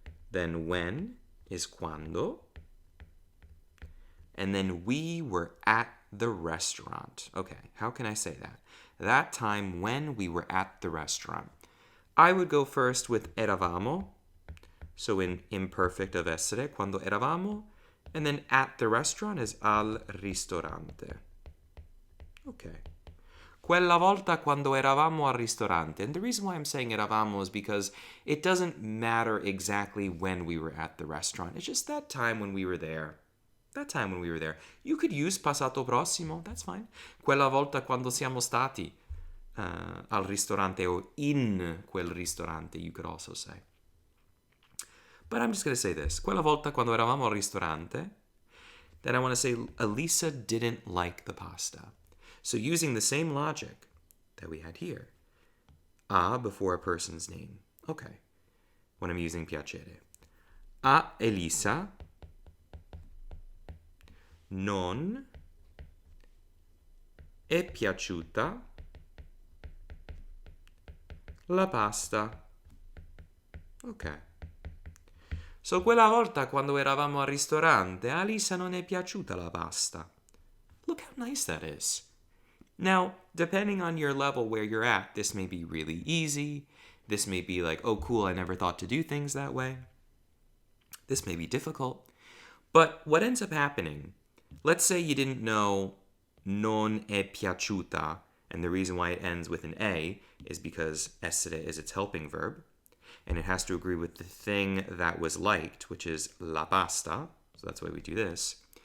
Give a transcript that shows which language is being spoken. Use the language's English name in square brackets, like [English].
[English] Then when is quando. And then we were at the restaurant. Okay, how can I say that? That time when we were at the restaurant. I would go first with eravamo. So in imperfect of essere, quando eravamo. And then at the restaurant is al ristorante. Okay. [Italian] Quella volta quando eravamo al ristorante. [English] And the reason why I'm saying eravamo is because it doesn't matter exactly when we were at the restaurant. It's just that time when we were there. That time when we were there. You could use passato prossimo. That's fine. Quella volta quando siamo stati al ristorante or in quel ristorante, you could also say. But I'm just going to say this. Quella volta quando eravamo al ristorante, then I want to say Elisa didn't like the pasta. So using the same logic that we had here. A before a person's name. Okay. When I'm using piacere. [Italian] A Elisa non è piaciuta la pasta. Ok. So quella volta quando eravamo al ristorante, a Lisa non è piaciuta la pasta. [English] Look how nice that is. Now, depending on your level where you're at, this may be really easy. This may be like, oh cool, I never thought to do things that way. This may be difficult. But what ends up happening, let's say you didn't know non è piaciuta, and the reason why it ends with an A is because essere is its helping verb, and it has to agree with the thing that was liked, which is la pasta, so that's why we do this.